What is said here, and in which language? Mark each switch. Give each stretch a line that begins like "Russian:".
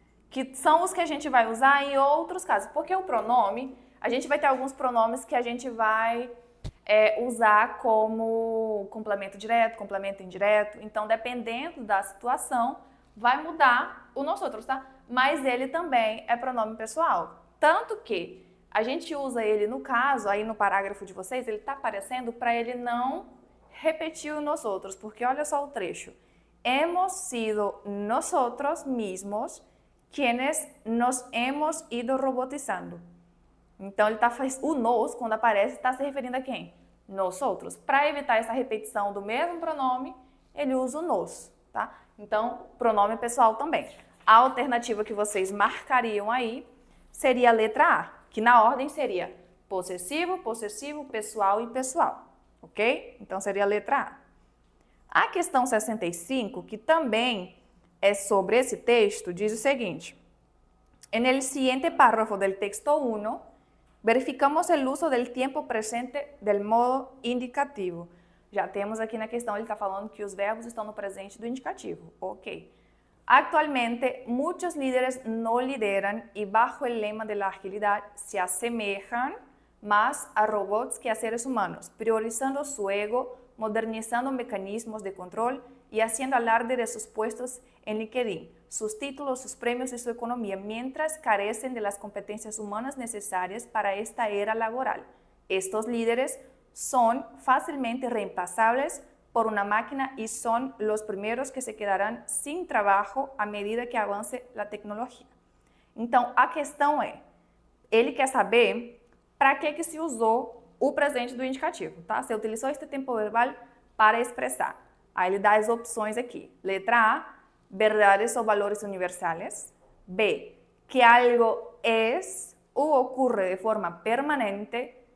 Portuguese: Que são os que a gente vai usar em outros casos. Porque o pronome, a gente vai ter alguns pronomes que a gente vai usar como complemento direto, complemento indireto. Então, dependendo da situação, vai mudar o nós outros, tá? Mas ele também é pronome pessoal. Tanto que a gente usa ele no caso, aí no parágrafo de vocês, ele tá aparecendo para ele não repetir o nós outros. Porque olha só o trecho.
Spanish: Hemos sido nosotros mismos quienes nos hemos ido robotizando.
Portuguese: Então, o nos, quando aparece, está se referindo a quem? Nós outros. Para evitar essa repetição do mesmo pronome, ele usa o nos, tá? Então, pronome pessoal também. A alternativa que vocês marcariam aí seria a letra A, que na ordem seria possessivo, possessivo, pessoal e pessoal, ok? Então, seria a letra A. A questão 65, que também é sobre esse texto, diz o seguinte:
Spanish: en el siguiente párrafo del texto 1, verificamos o uso del tempo presente del modo indicativo.
Portuguese: Já temos aqui na questão, ele está falando que os verbos estão no presente do indicativo. Ok.
Spanish: Actualmente, muchos líderes no lideran y bajo el lema de la agilidad se asemejan más a robots que a seres humanos, priorizando su ego modernizando mecanismos de control y haciendo alarde de sus puestos en LinkedIn, sus títulos, sus premios y su economía, mientras carecen de las competencias humanas necesarias para esta era laboral. Estos líderes son fácilmente reemplazables por una máquina y son los primeros que se quedarán sin
Portuguese: trabalho à medida que avance a tecnologia. Então, a questão é, ele quer saber para que se usou o presente do indicativo, tá? Você utilizou este tempo verbal para expressar. Aí ele dá as opções aqui. Letra A, verdades ou valores universales. B, que algo es ou ocorre de forma permanente.